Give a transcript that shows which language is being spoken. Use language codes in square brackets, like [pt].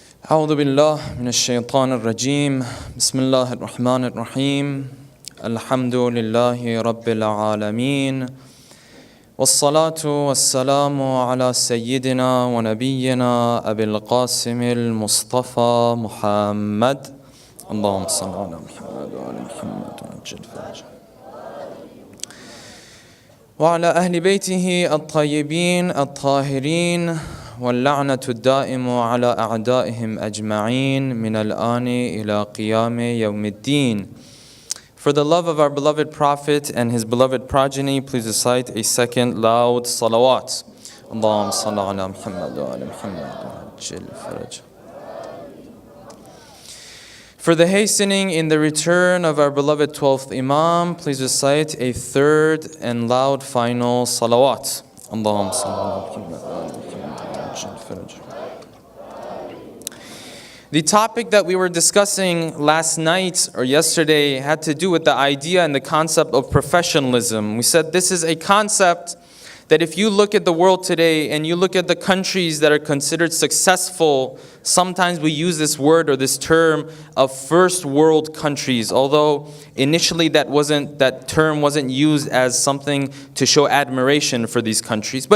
[ar] أعوذ بالله من الشيطان الرجيم بسم الله الرحمن الرحيم الحمد لله رب العالمين والصلاة والسلام على سيدنا ونبينا أبي القاسم المصطفى محمد اللهم صل على محمد وعلى محمد وعجل فرجه وعلى أهل بيته الطيبين الطاهرين واللعنة الدائم على أعدائهم أجمعين من الآن إلى قيام يوم الدين. [en] For the love of our beloved Prophet and his beloved progeny, please recite a second loud salawat. [ar] اللهم صل على محمد وعلى محمد وعجل فرجه. [en] For the hastening in the return of our beloved 12th Imam, please recite a third and loud final salawat. [ar] اللهم صل على محمد وعلى محمد. [en] The topic that we were discussing last night or yesterday had to do with the idea and the concept of professionalism. We said this is a concept that if you look at the world today and you look at the countries that are considered successful, sometimes we use this word or this term of first world countries, although initially that term wasn't used as something to show admiration for these countries.